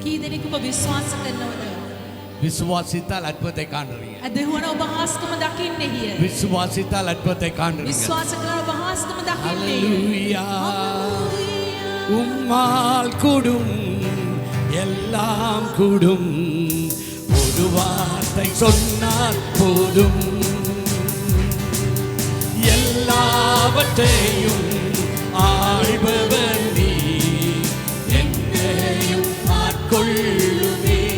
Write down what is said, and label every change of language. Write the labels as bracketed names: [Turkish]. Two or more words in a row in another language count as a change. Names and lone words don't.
[Sinhala] කී දෙනෙක් ඔබ විශ්වාස කරනවද? [Tamil] விசுவாசித்தால் அற்புதத்தை காண்றீங்க. [Sinhala] අදහුවන ඔබ හාස්කම දකින්නේ හිය. [Tamil] விசுவாசித்தால் அற்புதத்தை காண்றீங்க. [Sinhala] විශ්වාස කරන ඔබ හාස්කම දකින්නේ. [Tamil] ஹல்லேலூயா. உம்மால் கூடும் எல்லாம் கூடும், ஒரு வார்த்தை சொன்னால் போதும். எல்லாவற்றையும் ஆள்பவர் நீ, என்னையும் ஆட்கொள்ளுவே.